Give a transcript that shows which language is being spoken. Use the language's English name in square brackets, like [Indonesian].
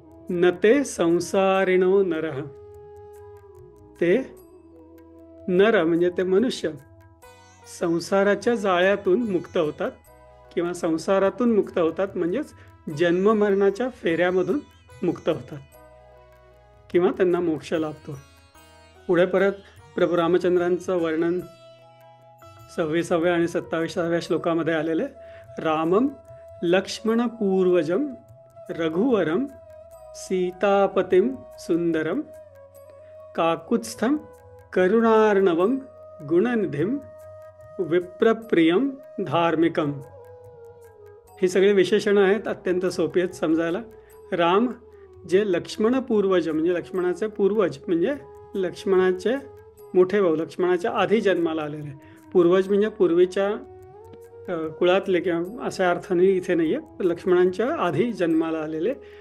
[Sanskrit] न ते संसारिणो नरः, [Marathi] ते नर म्हणजे ते मनुष्य संसाराच्या जाळ्यातून मुक्त होतात किंवा संसारातून मुक्त होतात, म्हणजेच जन्ममरणाच्या फेऱ्यामधून मुक्त होतात किंवा त्यांना मोक्ष लाभतो. पुढे परत प्रभू रामचंद्रांचं वर्णन 26व्या आणि 27व्या श्लोकामध्ये आलेले. [Sanskrit] रामम लक्ष्मणपूर्वजम रघुवरम सीतापतिम सुंदरम काकुत्स्थम करुणार्णवम गुणनिधिम विप्रप्रियम धार्मिकम. [Marathi] ही सगळे विशेषणं आहेत, अत्यंत सोपी आहेत समजायला. राम जे लक्ष्मण पूर्वज म्हणजे लक्ष्मणाचे पूर्वज, म्हणजे लक्ष्मणाचे मोठे भाऊ, लक्ष्मणाच्या आधी जन्माला आलेले. पूर्वज म्हणजे पूर्वीच्या कुळातले किंवा अशा अर्थाने इथे नाही आहे, लक्ष्मणांच्या आधी जन्माला आलेले.